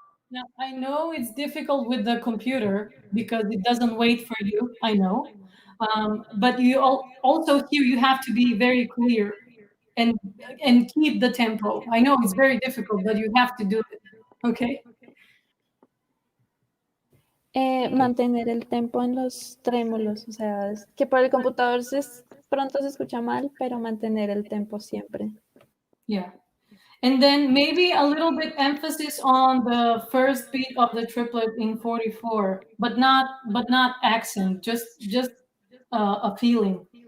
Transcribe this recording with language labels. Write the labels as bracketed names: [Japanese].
[English] Now, I know it's difficult with the computer because it doesn't wait for you, I know. But you also here you have to be very clear and keep the tempo. I know it's very difficult, but you have to do it, okay? [Spanish] Mantener el tempo en los trémolos, o sea, es que por el computador pronto se escucha mal, pero mantener el tempo siempre. [English] Yeah. And then maybe a little bit emphasis on the first beat of the triplet in 44, but not accent, just a feeling.